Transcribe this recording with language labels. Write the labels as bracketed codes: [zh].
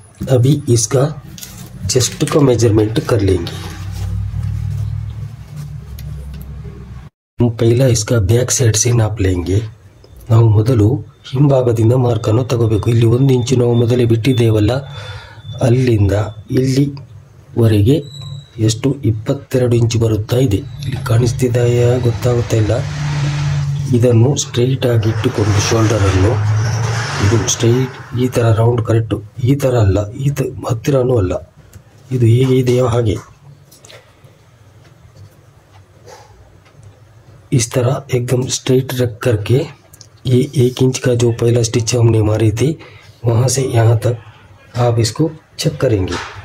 [hi] अभी इसका चेस्ट का मेजरमेंट कर लेंगे. हम पहला इसका बैक साइड से नाप लेंगे. [kn] ನಾವು ಮೊದಲು ಹಿಂಭಾಗದಿಂದ ಮಾರ್ಕನ್ನು ತಗೋಬೇಕು. ಇಲ್ಲಿ 1 ಇಂಚು ನಾವು ಮೊದಲೇ ಬಿಟ್ಟಿದ್ದೇವಲ್ಲ, ಅಲ್ಲಿಂದ ಇಲ್ಲಿವರೆಗೆ ಎಷ್ಟು 22 ಇಂಚು ಬರುತ್ತಾ ಇದೆ. ಇಲ್ಲಿ ಕಾಣಿಸ್ತಿದೆಯಾ ಗೊತ್ತಾಗುತ್ತಾ ಇಲ್ಲ. ಇದನ್ನು ಸ್ಟ್ರೈಟ್ ಆಗಿ ಇಟ್ಟುಕೊಂಡು ಶೋಲ್ಡರನ್ನು ಇದು ಸ್ಟ್ರೈಟ್ ಈ ಥರ ರೌಂಡ್ ಕರೆಕ್ಟು, ಈ ಥರ ಅಲ್ಲ, ಹತ್ತಿರನೂ ಅಲ್ಲ, ಇದು ಹೇಗೆ ಇದೆಯೋ ಹಾಗೆ [hi] इस तरह एकदम स्ट्रेट रख करके ये 1 इंच का जो पहला स्टिच हमने मारी थी वहाँ से यहाँ तक आप इसको चेक करेंगे.